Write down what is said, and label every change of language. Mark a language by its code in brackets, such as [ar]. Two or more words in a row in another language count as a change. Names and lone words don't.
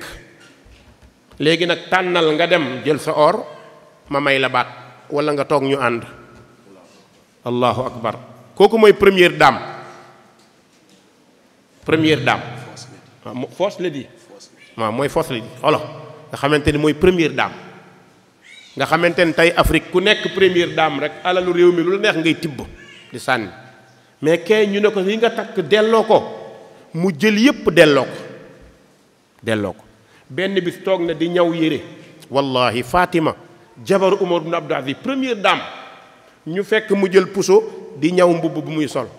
[wo] léegi nag tànnal nga dem jël sa or, ma may la baat, wala nga toog ñu ànd. [ar] الله أكبر. [wo] kooku mooy [fr] première dame. première dame. [en] first lady. [wo] waaw mooy [en] first lady [wo] xolo nga xamante ni mooy [fr] première dame. [wo] nga xamante ni tey Afrique ku nekk [fr] première dame [wo] rek alalu réew mi lu la neex ngay tibb di sànni. mais kay ñu ne ko li nga takk delloo ko, mu jël yépp delloo ko. benn bis toog na di ñaw yére, wallahi Fatima jabaru Umar ibn Abdul Aziz [fr] première dame, [wo] ñu fekk mu jël puso di ñaw mbubb bu muy sol.